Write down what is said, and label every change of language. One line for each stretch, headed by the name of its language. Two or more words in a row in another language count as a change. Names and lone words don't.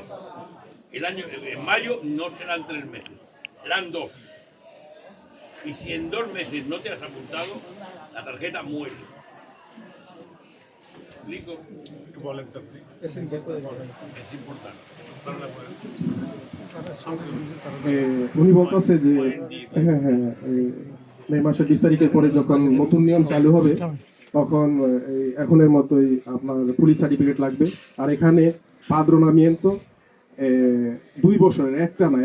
Spanish: En mayo no serán 3 meses, serán 2. Y si en 2 meses no te has apuntado, la tarjeta muere. ¿Me explico? Es importante.
Bangla: উনি বলতেছে যে মে মাসের 20 তারিখের পরে যখন নতুন নিয়ম চালু হবে তখন এখনের মতোই আপনার
English: police certificate
Bangla: লাগবে। আর এখানে পাদ্রোনামিento 2 বছরের একটানা।